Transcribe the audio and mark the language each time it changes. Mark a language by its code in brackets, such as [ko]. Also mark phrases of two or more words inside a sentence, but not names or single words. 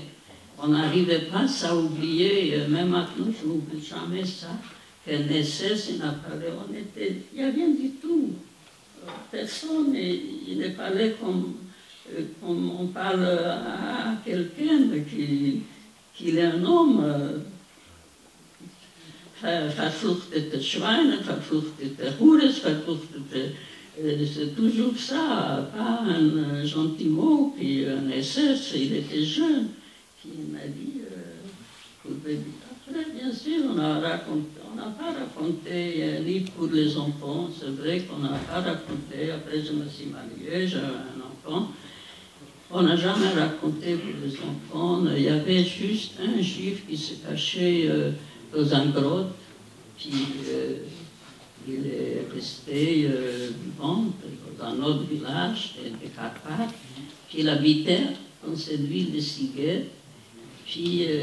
[fr] On n'arrivait pas à oublier, même maintenant, je n'oublie jamais ça, qu'un SS, il n'a parlé, il n'y a rien du tout. Personne, il ne parlait comme on parle à quelqu'un qu'il est un homme [de] verfluchtete Schweine, verfluchtete Hures, verfluchtete... [fr] c'est toujours ça, pas un gentil mot, puis un SS, il était jeune, qui m'a dit, après, bien sûr, on n'a pas raconté ni pour les enfants, c'est vrai qu'on n'a pas raconté, après je me suis mariée, j'avais un enfant, on n'a jamais raconté pour les enfants, il y avait juste un juif qui se cachait dans un grotte, puis il est resté vivant dans un autre village des Carpates, puis il habitait dans cette ville de Siget, puis